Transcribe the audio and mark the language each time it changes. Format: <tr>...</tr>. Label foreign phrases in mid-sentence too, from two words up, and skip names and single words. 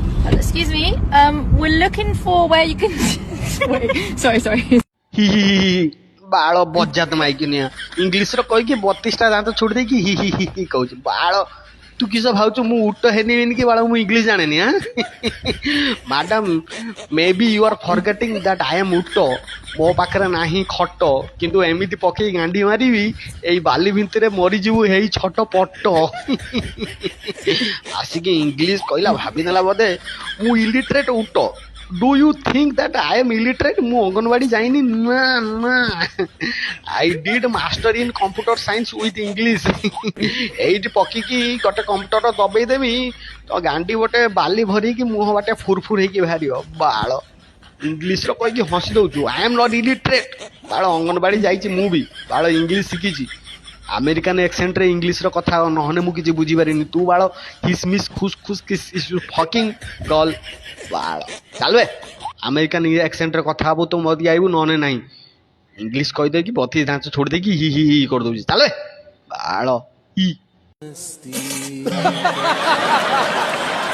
<en>Excuse me. We're looking for where you can. Wait, sorry.</en> <or>ହି ହି ହି ହି ବାଳ ବଜାତ ମାଇକିନିଆ ଇଂଲିଶର କହିକି 32ଟା ଦାନ୍ତ ଛୋଡ଼ି ଦେଇକି ହି ହି ହି ହି କହୁଛି ବାଳ ତୁ କିସ ଭାବୁଛୁ ମୁଁ ଉଟ ହେନିବିନି କି ବାଳ ମୁଁ ଇଂଲିଶ ଜାଣେନି ଆଁ</or> <en>madam may be you are forgetting that I am</en> <or>ଉଟ ମୋ ପାଖରେ ନାହିଁ ଖଟ କିନ୍ତୁ ଏମିତି ପକେଇ ଗାଣ୍ଡି ମାରିବି ଏଇ ବାଲି ଭିତରେ ମରିଯିବୁ ହେଇ ଛୋଟ ପଟ ଆସିକି ଇଂଲିଶ କହିଲା ଭାବିଦେଲା ବୋଧେ ମୁଁ ଇଲିଟରେଟ୍ ଉଟ</or> <en>Do you think that I am illiterate?</en> <or>ମୁଁ ଅଙ୍ଗନବାଡି ଯାଇନି ନା ନା</or> <en>I did master in computer science with English</en> <or>ଏଇଠି ପକିକି ଗୋଟେ କମ୍ପ୍ୟୁଟର ଦବେଇ ଦେବି ତ ଗାଣ୍ଡି ଗୋଟେ ବାଲି ଭରିକି ମୁହଁ ବାଟେ ଫୁରଫୁର ହେଇକି ବାହାରିବ ବାଳ ଇଂଲିଶର କହିକି ହସି ଦଉଛୁ</or> <en>I am not</en> <or>illiterate ବାଳ ଅଙ୍ଗନବାଡି ଯାଇଛି ମୁଁ ବି ବାଳ ଇଂଲିଶ ଶିଖିଛି</or> <en>American accent</en> <or>ଇଂଲିଶର କଥା ନହେଲେ ମୁଁ କିଛି ବୁଝିପାରିନି ତୁ ବାଳ ହିସ୍ ମିସ୍ ଖୁସ୍ ଖୁସ୍ କିସ୍</or> <en>fucking girl</en> <or>ବାଳ ଚାଲବେ</or> <en>American accent</en> <or>କଥା ହବୁ ତୁ ମଦି ଆଇବୁ ନହେଲେ ନାହିଁ ଇଂଲିଶ କହିଦେଇକି ବତି ଢାଞ୍ଚ ଛୋଡ଼ି ଦେଇକି ହି ହି ହି କରିଦଉଛି ଚାଲବେ ବାଳ ହି</or>